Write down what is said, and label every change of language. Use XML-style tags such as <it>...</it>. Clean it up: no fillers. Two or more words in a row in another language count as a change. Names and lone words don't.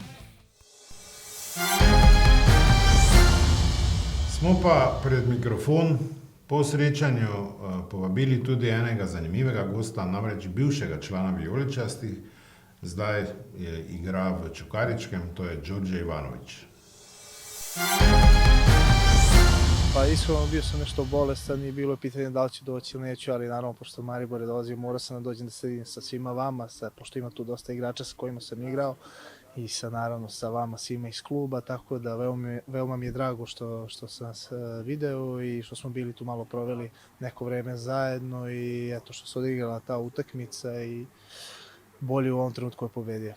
<sl>Smo pa pred mikrofon po srečanju povabili tudi enega zanimivega gosta, namreč bivšega člana vijoličastih, zdaj igra v Čukaričkem, to je Đorđe Ivanović.</sl> <sr>Pa iskreno bio sam nešto bolestan i bilo je pitanje da li ću doći ili neću, ali naravno pošto Maribor je dolazio morao sam da dođem da sedim sa svima vama, pošto ima tu dosta igrača sa kojima sam igrao i naravno sa vama svima iz kluba, tako da veoma mi je drago što sam nas video i što smo bili tu malo proveli neko vreme zajedno i eto što se odigrala ta utakmica i bolji u ovom trenutku je pobedio.</sr>